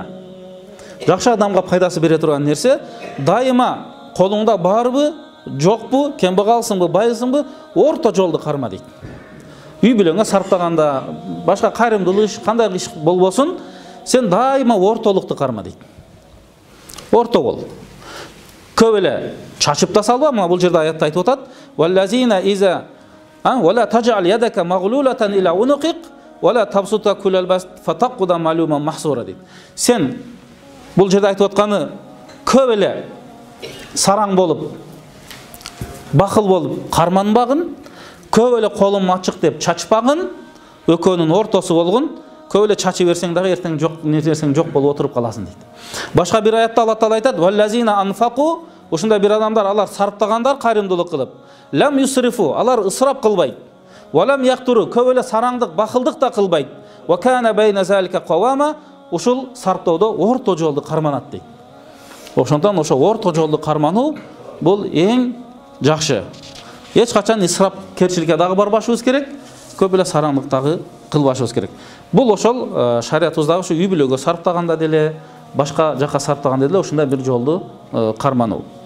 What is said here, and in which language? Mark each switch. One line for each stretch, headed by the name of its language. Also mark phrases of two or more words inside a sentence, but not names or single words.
Kyrgyz: Жакшы адамга пайдасы бере турган нерсе, дайыма колуңда барбы, жокпу, кембагалсыңбы, байысыңбы, орто жолду карма дейт. Үй бүлөңө сарптаганда, башка кайрымдуулук иш, кандай иш болбосун, сен дайыма ортолукту карма дейт. Орто бол. Көп эле чачып да салба, мына бул жерде аятта айтып атат:
Arabic: "والذين إذا ولا تجعل يدك مغلولة إلى عنقك ولا تبسطها كل البسط فتقعد ملوما محسورا" дейт.
Kyrgyz: Сен бул жерде айтып атканы көп эле сараң болуп, бакыл болуп карманбагын, көп эле колум ачык деп чачпагын, экөөнүн ортосу болгун. Көп эле чачы берсең дагы эртең жок нерсең жок болуп отуруп каласың дейт. Башка бир аятта Алла Таала айтат:
Arabic: "والذين أنفقوا",
Kyrgyz: ушундай бир адамдар, алар сарптагандар кайрымдуулук кылып,
Arabic: "لم يسرفوا",
Kyrgyz: алар ысырап кылбайт.
Arabic: "ولم يقتروا",
Kyrgyz: көп эле сараңдык, бакылдык да кылбайт.
Arabic: "وكان بين ذلك قواما",
Kyrgyz: ушул сарптоодо орто жолду карманат дейт. Ошондон ошо орто жолду кармануу бул эң жакшы. Эч качан исрапкерчиликке дагы барбашыбыз керек, көп эле сараңдык дагы кылбашыбыз керек. Бул ошол шариятыбыздагы ушу үй бүлөгө сарптаганда деле, башка жака сарптаганда деле ушундай бир жолду кармануу.